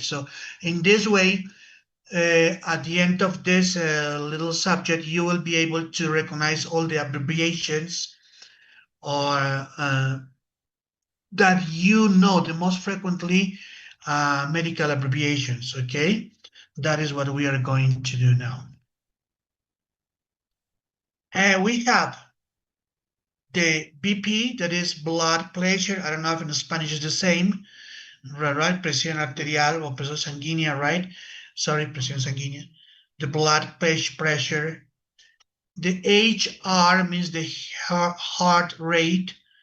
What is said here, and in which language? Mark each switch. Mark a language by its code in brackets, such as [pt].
[en] So in this way, at the end of this little subject, you will be able to recognize all the abbreviations or that you know, the most frequently medical abbreviations, okay? That is what we are going to do now. And we have the BP, that is blood pressure. I don't know if in Spanish is the same, right? [es] Presión arterial or presión sanguínea, right? Sorry, presión sanguínea. [en] The blood pressure. The HR means the heart rate.